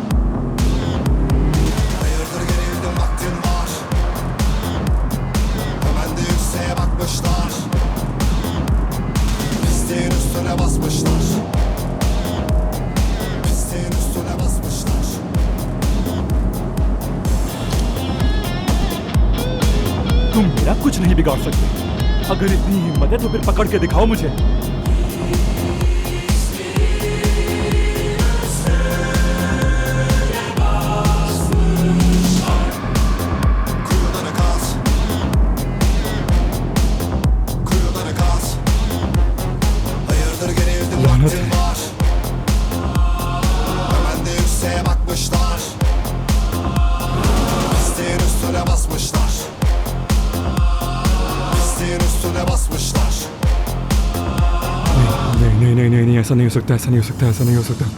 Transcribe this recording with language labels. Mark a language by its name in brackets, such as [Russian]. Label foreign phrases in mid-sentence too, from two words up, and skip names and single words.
[Turkish] Hayırdır gerildim vaktin var. Hemen de yükseğe bakmışlar. Pisliğin üstüne basmışlar. Pisliğin üstüne basmışlar. [Hindi] तुम मेरा कुछ नहीं बिगाड़ सकते। अगर इतनी हिम्मत है तो फिर पकड़ के दिखाओ मुझे। [Turkish] Kuyuları kaz. Kuyuları kaz. Hayırdır gerildim vaktin var. Hemen de yükseğe bakmışlar. Pisliğin üstüne basmışlar. Pisliğin üstüne basmışlar. [Hindi] नहीं, ऐसा नहीं हो सकता, ऐसा नहीं हो सकता, ऐसा नहीं हो सकता।